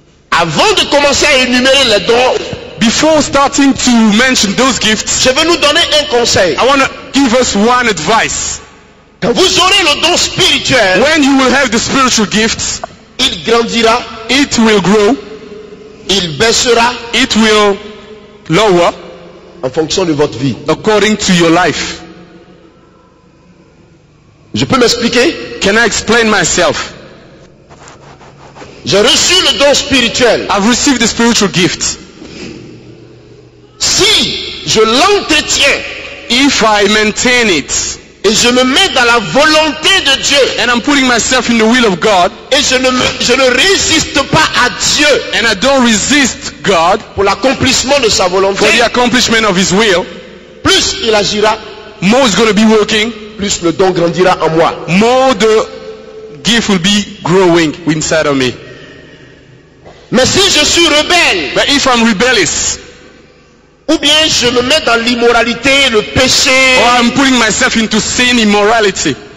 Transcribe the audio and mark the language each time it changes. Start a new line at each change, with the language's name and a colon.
French: Avant de commencer à énumérer les dons,
English: Before starting to mention those gifts,
French: je vais nous donner un conseil.
English: I want to give us one advice.
French: Quand vous aurez le don spirituel,
English: When you will have the spiritual gifts,
French: il grandira,
English: it will grow,
French: il baissera
English: it will lower
French: en fonction de votre vie.
English: according to your life.
French: Je peux m'expliquer?
English: Can I explain myself?
French: J'ai reçu le don spirituel.
English: I've received the spiritual gift.
French: Si je l'entretiens
English: If I maintain it
French: et je me mets dans la volonté de Dieu
English: and I'm putting myself in the will of God
French: et je ne résiste pas à Dieu
English: and I don't resist God
French: pour l'accomplissement de sa volonté,
English: for the accomplishment of His will,
French: plus il agira,
English: more is going to be working,
French: plus le don grandira en moi.
English: more the gift will be growing inside of me.
French: Mais si je suis rebelle,
English: But if I'm rebellious,
French: ou bien je me mets dans l'immoralité, le péché,
English: or I'm putting myself into sin, immorality,